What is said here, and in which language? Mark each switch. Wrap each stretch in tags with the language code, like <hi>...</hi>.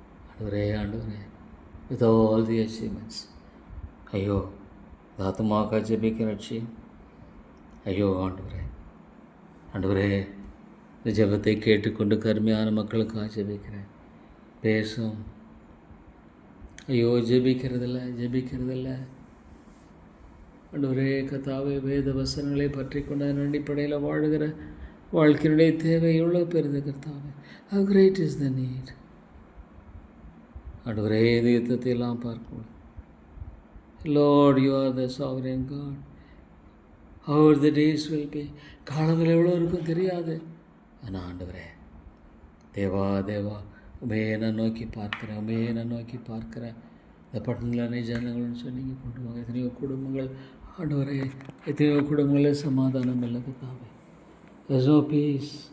<ta>ஆண்டவரே, ஆண்டவரே,</ta> <en>with all the achievements.</en> <ta>ஐயோ, தாத்தமாக ஜெபிக்கிற லட்சியம். ஐயோ ஆண்டவரே, ஆண்டவரே, இந்த ஜெபத்தை கேட்டுக்கொண்டு கருமையான மக்களுக்காக ஜெபிக்கிறேன். பேசும். ஐயோ, ஜெபிக்கிறதில்ல, ஜெபிக்கிறதில்ல. ஆண்டவரே கர்த்தாவே, வேத வசனங்களை பற்றி கொண்ட அடிப்படையில் வாழுகிற வாழ்க்கையினுடைய தேவை எவ்வளோ பெருது கர்த்தாவே.</ta> <en>How great is the need.</en> <ta>ஆண்டவரே, இந்த யுத்தத்தை எல்லாம் பார்க்கணும்.</ta> <en>Lord, you are the sovereign God. how the days will be.</en> <ta>காலங்கள் எவ்வளோ இருக்கும் தெரியாது. ஆனால் ஆண்டவரே, தேவா தேவா, உமையே நான் நோக்கி பார்க்குறேன், உமையே நான் நோக்கி பார்க்குறேன். இந்த பட்டணங்களே ஜனங்கள்னு சொன்னீங்க கொண்டு வாங்க. எத்தனையோ குடும்பங்கள் ஆண்டவரே, எத்தனையோ குடும்பங்களில் சமாதானம் இல்லை கர்த்தாவே.</ta> <en>there's no peace.</en>